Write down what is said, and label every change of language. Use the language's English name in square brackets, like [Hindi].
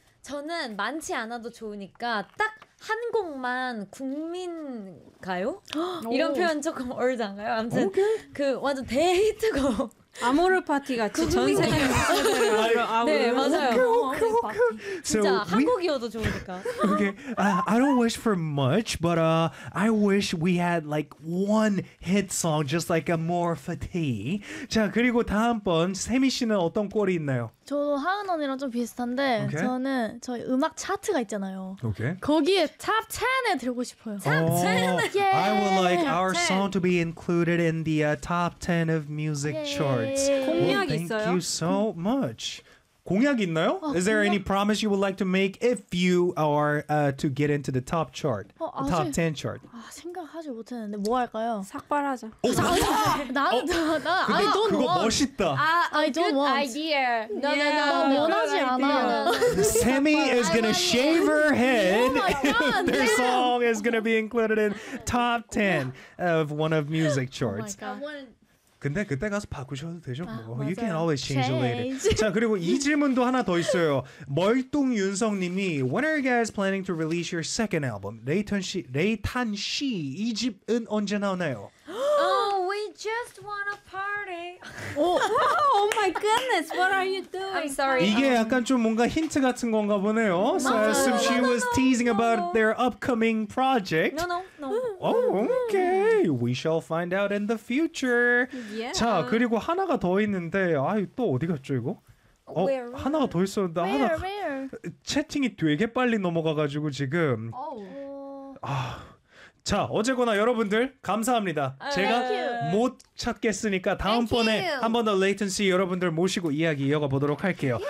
[Korean] 저는 많지 않아도 좋으니까 딱 한 곡만 국민 가요? 이런 표현 조금 어울지 않아요? 아무튼 그 완전 대히트곡. 아모르 파티 같이 전 세계 아모르 파티. 네 맞아요. 오케이. 진짜 한국이어도 좋으니까. [English] Okay, I don't wish for much, but I wish we had like one hit song, just like Amor Fati. [Korean] 자 그리고 다음번 세미 씨는 어떤 꼴이 있나요? 저도 하은 언니랑 좀 비슷한데 [English] okay. [Korean] 저는 저희 음악 차트가 있잖아요. [English] Okay. [Korean] 거기에 [English] top 10 [Korean] 에 들고 싶어요. [English] Top 10. Yeah. I would like our song to be included in the top 10 of music charts. [Korean] 공약 [English] well, thank [Korean] 있어요? [English] Thank you so much. [Korean] 공약 있나요? [English] 아, Is there 공약? Any promise you would like to make if you are to get into the top chart? [Korean] 아직, [English] the top 10 chart. [Korean] 아, 생각하지 못했는데 뭐 할까요? 삭발하자. 오, 아, 나 [English] I don't want. [Korean] 그거 멋있다. [English] I don't want. Good idea. No, no, no. [Korean] 원하지 않아. [English] Sammy is going to shave her head if their song is going to be included in top 10 of one of music charts. Oh my god. [Korean] 근데 그때 가서 바꾸셔도 되죠. 아, [English] 뭐. You can always change later. [Korean] 자 그리고 이 질문도 하나 더 있어요. [English] 멀뚱윤성님이 When are you guys planning to release your second album? [Korean] 레이탄 씨 이 집은 언제 나오나요? [English] Oh, we just want a party. Oh, oh my goodness, what are you doing? I'm sorry. [Korean] 이게 약간 좀 뭔가 힌트 같은 건가 보네요. [English] So I assume she was teasing about their upcoming project. No. Oh, okay. We shall find out in the future. Yeah. [Korean] 자, 그리고 하나가 더 있는데, 아유 또 어디 갔죠 이거? 어, [English] where? [Korean] 하나가 더 있었는데, [English] where? [Korean] 하나. [English] Where? [Korean] 채팅이 되게 빨리 넘어가가지고 지금. [English] Oh. [Korean] 아. 자, 어쨌거나 여러분들 감사합니다. 제가 못 찾겠으니까 다음번에 한 번 더 레이튼시 여러분들 모시고 이야기 이어가 보도록 할게요.